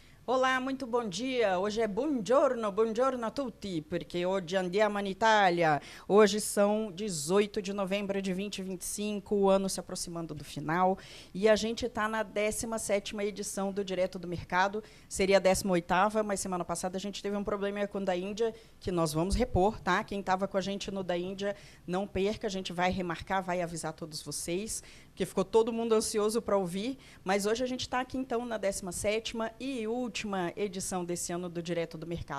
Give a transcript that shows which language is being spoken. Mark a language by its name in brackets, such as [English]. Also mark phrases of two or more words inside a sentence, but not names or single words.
[Portuguese] Olá, muito bom dia. Hoje é [Italian] buongiorno, buongiorno a tutti, [Portuguese] porque hoje [Italian] andiamo in [Portuguese] Itália. Hoje são 18 de novembro de 2025, o ano se aproximando do final, e a gente está na 17ª edição do Direto do Mercado. Seria a 18ª, mas semana passada a gente teve um problema com o da Índia, que nós vamos repor, tá? Quem estava com a gente no da Índia, não perca, a gente vai remarcar, vai avisar todos vocês, porque ficou todo mundo ansioso para ouvir, mas hoje a gente está aqui, então, na 17ª e última edição desse ano do Direto do Mercado.